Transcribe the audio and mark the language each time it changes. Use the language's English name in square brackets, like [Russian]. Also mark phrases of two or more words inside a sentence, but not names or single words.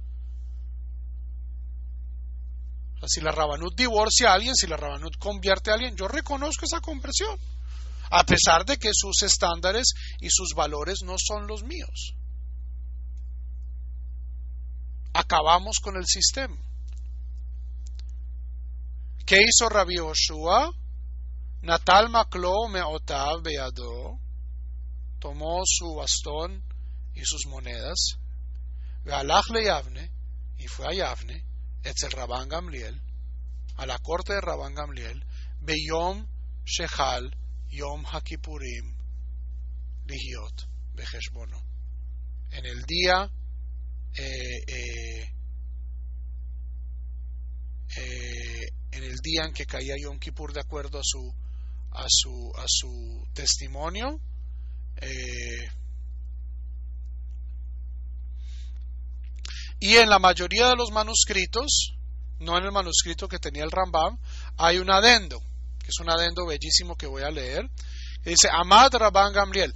[Spanish] O sea, si la Rabanut divorcia a alguien, si la Rabanut convierte a alguien, yo reconozco esa conversión, a pesar de que sus estándares y sus valores no son los míos. Acabamos con el sistema. ¿Qué hizo Rabbi Yoshua? [Hebrew] נטל מקלו ומעותיו בידו, [Spanish] tomó su bastón y sus monedas, [Hebrew] והלך ל יבנה, [Spanish] y fue a Yavne, [Hebrew] אצל רבן גמליאל, [Spanish] a la corte de Rabban Gamliel, [Hebrew] ביום שחל יום הכפורים להיות בחשבונו, [Spanish] en el día en que caía Yom Kippur, de acuerdo a su testimonio, y en la mayoría de los manuscritos, no en el manuscrito que tenía el Rambam, hay un adendo, que es un adendo bellísimo que voy a leer, que dice: [Hebrew] עמד רבן גמליאל.